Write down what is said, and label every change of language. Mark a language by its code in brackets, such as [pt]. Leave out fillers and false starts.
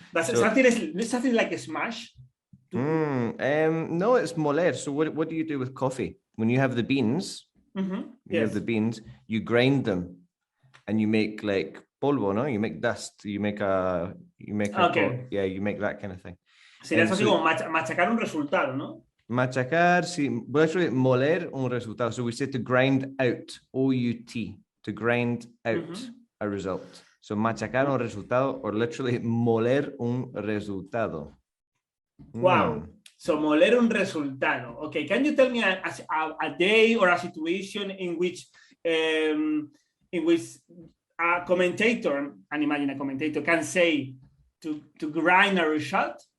[en] That's something like a smash. No, it's moler. So what do you do with coffee? When you have the beans, You have the beans, you grind them, and you make like polvo, no? You make dust. You make a you make that kind of thing. [es] Sería así como machacar un resultado, ¿no? Machacar, sí. [en] Well, actually, [es] moler un resultado. [en] So we say to grind out, O-U-T, to grind out a result. [es] So machacar un resultado, [en] or literally [es] moler un resultado. [en] Wow. So [es] moler un resultado. [en] Okay, can you tell me a day or a situation in which a commentator, and imagine a commentator, can say to grind a result?